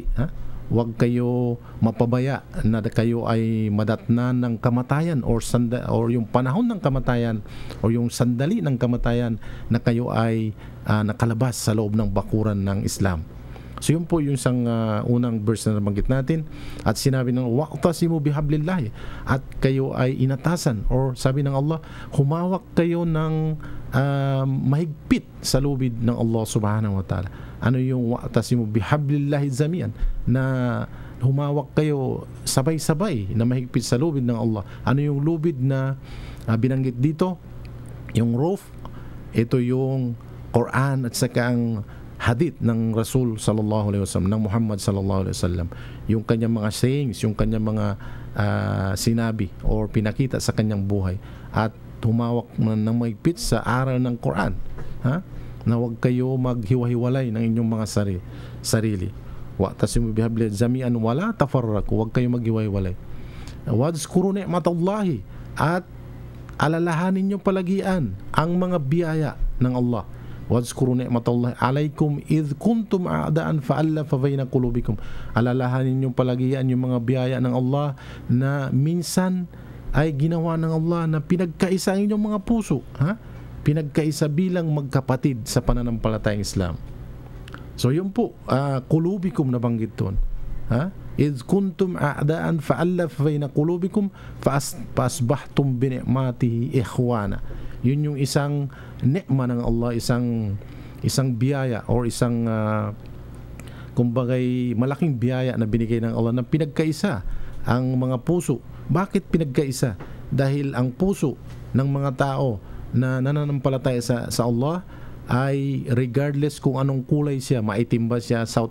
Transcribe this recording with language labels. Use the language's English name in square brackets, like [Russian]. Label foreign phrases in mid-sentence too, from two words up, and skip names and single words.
[Filipino] Wag kayo mapabaya na kayo ay madatnan ng kamatayan or yung panahon ng kamatayan or yung sandali ng kamatayan na kayo ay nakalabas sa loob ng bakuran ng Islam. So yun po yung isang unang verse na nabanggit natin at sinabi ng [Arabic] واعتصموا بحبل الله [Filipino] at kayo ay inatasan or sabi ng Allah, humawak kayo ng mahigpit sa lubid ng Allah [Arabic] سبحانه وتعالى. Ano yung واعتصموا بحبل الله جميعا, [Filipino] na humawak kayo sabay-sabay na mahigpit sa lubid ng Allah. Ano yung lubid na binanggit dito? Yung roof, ito yung Quran at saka ang hadith ng Rasul [Arabic] صلى الله عليه وسلم, [Filipino] ng Muhammad [Arabic] صلى الله عليه وسلم, [Filipino] yung kanyang mga sayings, yung kanyang mga sinabi or pinakita sa kanyang buhay, at humawak ng mahigpit sa aral ng Quran, na huwag kayo maghiwa-hiwalay ng inyong mga sarili. [Arabic] واعتصموا بحبل الله جميعا ولا تفرقوا, [Filipino] huwag kayo maghiwa-hiwalay. [Arabic] واذكروا نعمة الله, [Filipino] at alalahanin niyo palagian ang mga biyaya ng Allah. [Arabic] واذكروا نعمة الله عليكم إذ كنتم أعداء فألف بين قلوبكم. [Filipino] Alalahanin niyo palagian yung mga biyaya ng Allah na minsan ay ginawa ng Allah na pinagkaisa ang inyong mga puso, pinagkaisa bilang magkapatid sa pananampalatayang Islam. So yun po, qulubikum na banggit doon. [Arabic] إذ كنتم أعداء فألف بين قلوبكم فأصبحتم بنعمته إخوانا. [Filipino] Yun yung isang ni'ma ng Allah, isang biyaya or isang kumbagay malaking biyaya na binigay ng Allah na pinagkaisa ang mga puso. Bakit pinagkaisa? Dahil ang puso ng mga tao na nananampalataya sa Allah ay regardless kung anong kulay siya, maitim ba siya, South